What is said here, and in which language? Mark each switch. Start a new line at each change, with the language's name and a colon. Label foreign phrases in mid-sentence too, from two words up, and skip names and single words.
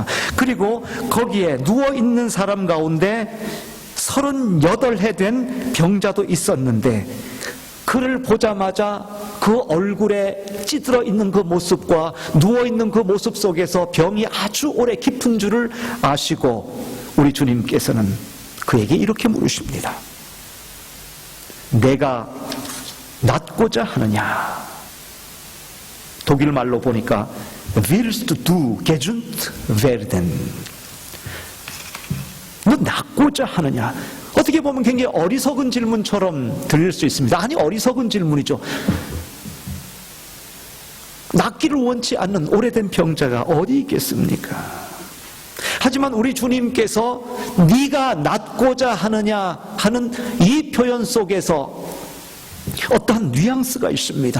Korean: 그리고 거기에 누워있는 사람 가운데 38해 된 병자도 있었는데, 그를 보자마자 그 얼굴에 찌들어 있는 그 모습과 누워있는 그 모습 속에서 병이 아주 오래 깊은 줄을 아시고 우리 주님께서는 그에게 이렇게 물으십니다. 내가 낫고자 하느냐? 독일 말로 보니까
German: Willst du gesund werden?
Korean: 너 낫고자 하느냐? 어떻게 보면 굉장히 어리석은 질문처럼 들릴 수 있습니다. 아니, 어리석은 질문이죠. 낫기를 원치 않는 오래된 병자가 어디 있겠습니까? 하지만 우리 주님께서 네가 낫고자 하느냐 하는 이 표현 속에서 어떠한 뉘앙스가 있습니다.